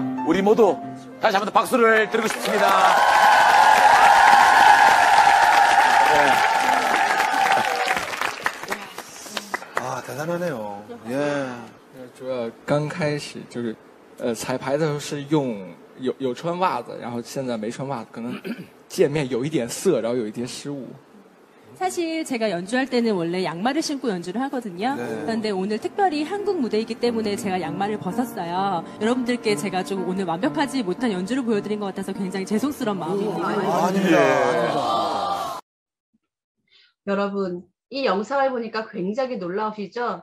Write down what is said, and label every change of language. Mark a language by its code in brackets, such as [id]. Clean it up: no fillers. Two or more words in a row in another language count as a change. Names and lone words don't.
[ko] 우리 모두 다시 한번 더 박수를 드리고 싶습니다. 아, 대단하네요. 예. [zh] 主要刚开始就是彩排的时候是用有穿袜子，然后现在没穿袜子，可能界面有一点涩，然后有一些失误。 [ko] 사실 제가 연주할 때는 원래 양말을 신고 연주를 하거든요. 네. 그런데 오늘 특별히 한국 무대이기 때문에 제가 양말을 벗었어요. 여러분들께 제가 좀 오늘 완벽하지 못한 연주를 보여드린 것 같아서 굉장히 죄송스러운 마음입니다. 아닙니다. 여러분, 이 영상을 보니까 굉장히 놀라우시죠?